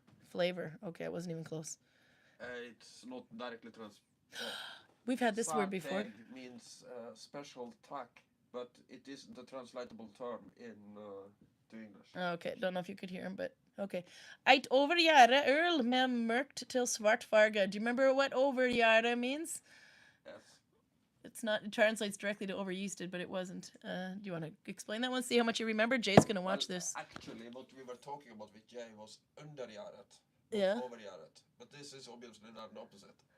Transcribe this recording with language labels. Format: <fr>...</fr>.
<en>Flavor. Okay, I wasn't even close. It's not directly We've had this word before. Sarpreg means special track, but it isn't a translatable term to English. Okay, don't know if you could hear him, but okay.</en> <no>Eit overgjære øl med mørkt til svart farge.</no> <en>Do you remember what overgjære means? Yes. It's not. It translates directly to overyeasted, but it wasn't. Do you want to explain that one? See how much you remember. Jay's gonna watch this. Actually, what we were talking about with Jay was undergjæret, Yeah.</en> <no>overgjæret.</no> <en>But this is obviously not an opposite.</en>